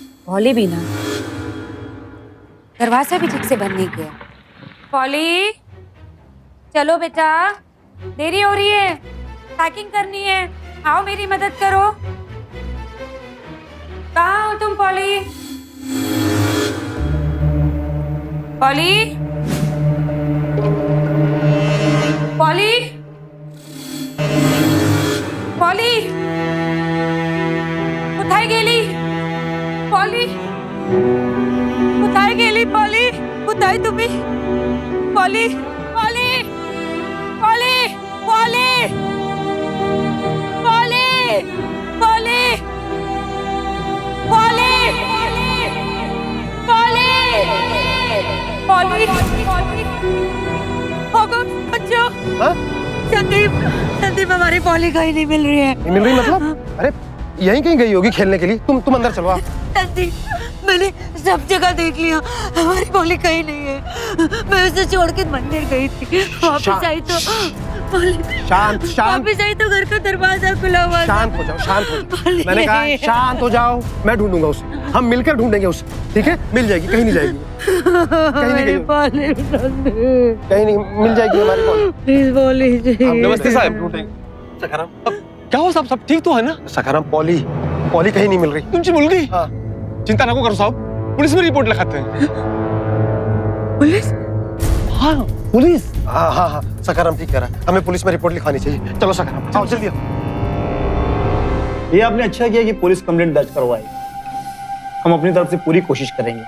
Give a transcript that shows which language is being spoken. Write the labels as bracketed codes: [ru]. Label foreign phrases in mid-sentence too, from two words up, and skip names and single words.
[hi] पॉली भी ना, दरवाजा भी ठीक से बंद नहीं किया। पॉली, चलो बेटा, देरी हो रही है, पैकिंग करनी है, आओ मेरी मदद करो। कहाँ हो तुम पॉली? [mr] पॉली, पॉली, पॉली, कुठाई गेली? पॉली, कुठाई गेली? पॉली, कुठाई तुम्ही? पॉली, पॉली, पॉली, पॉली, पॉली, पॉली, पॉली, पॉली, पॉली, [hi] होगो बच्चों। हाँ? संदीप, संदीप, हमारी पॉली कहीं नहीं मिल रही है। नहीं मिल रही मतलब? अरे यहीं कहीं गई होगी खेलने के लिए। तुम अंदर चलो। संदीप, मैंने सब जगह देख लिया, हमारी पॉली कहीं नहीं है। मैं उसे छोड़ के मंदिर गई थी, वापस आई तो शांत शांत, वापस आई तो घर का दरवाजा खुला हुआ था। शांत हो जाओ, शांत हो जाओ। मैंने कहा शांत हो जाओ, मैं ढूंढूंगा उसे, हम मिलकर ढूंढेंगे उसे, ठीक है? मिल जाएगी, कहीं नहीं जाएगी, कहीं नहीं गई, कहीं नहीं, मिल जाएगी हमारी पॉली। प्लीज पॉली जी। नमस्ते साहब। ढूंढेंगे। सखाराम, क्या हो साहब, सब ठीक तो है ना? सखाराम, पॉली कहीं नहीं मिल रही। [mr] तुमची मुलगी? [hi] हाँ। [mr] चिंता नको [hi] करो साहब, पुलिस में रिपोर्ट लिखाते हैं। पुलिस? हाँ, पुलिस। हाँ हाँ हाँ, सखाराम ठीक कह रहा है, हमें पुलिस में रिपोर्ट लिखानी चाहिए। चलो सखाराम, आओ जल्दी आओ। ये आपने अच्छा किया कि पुलिस कंप्लेंट दर्ज करवाई। हम अपनी तरफ से पूरी कोशिश करेंगे।